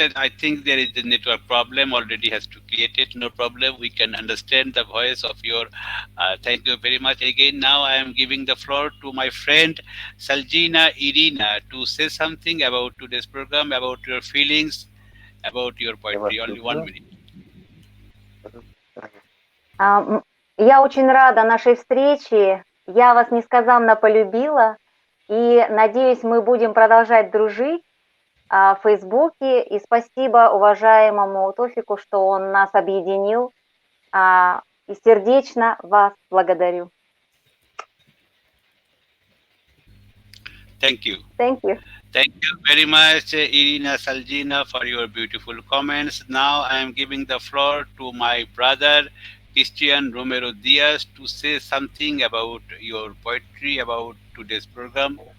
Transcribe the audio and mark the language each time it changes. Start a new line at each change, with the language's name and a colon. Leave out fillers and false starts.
English: And I think there is a network problem already has to create it. No problem. We can understand the voice of your. Thank you very much again. Now I am giving the floor to my friend Shulgina Irina to say something about today's program, about your feelings, about your poetry. Only 1 minute.
Russian: Я очень рада нашей встрече. Я вас несказанно полюбила. И надеюсь, мы будем продолжать дружить в Фейсбуке. И спасибо уважаемому Тофику, что он нас объединил. И сердечно вас благодарю.
English: Thank you. Thank you. Thank you very much, Irina Shulgina, for your beautiful comments. Now I am giving the floor to my brother, Cristian Romero Diaz, to say something about your poetry, about today's program.